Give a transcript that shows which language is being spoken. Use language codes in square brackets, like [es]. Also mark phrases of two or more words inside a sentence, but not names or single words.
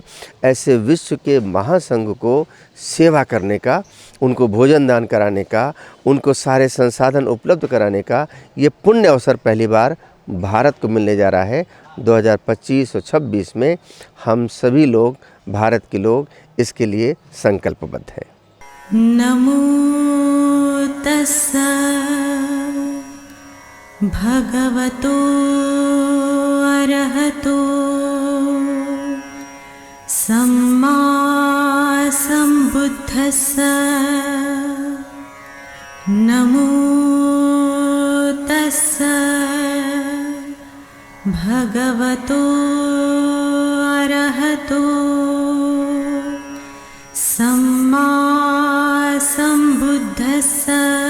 [hi] ऐसे विश्व के महासंघ को सेवा करने का, उनको भोजन दान कराने का, उनको सारे संसाधन उपलब्ध कराने का ये पुण्य अवसर पहली बार भारत को मिलने जा रहा है। 2025 और 26 में हम सभी लोग, भारत के लोग इसके लिए संकल्पबद्ध हैं। [pi] नमो तस्सा भगवतो अरहतो सम्मा tassa namo tassa bhagavato arahato samma sambuddhassa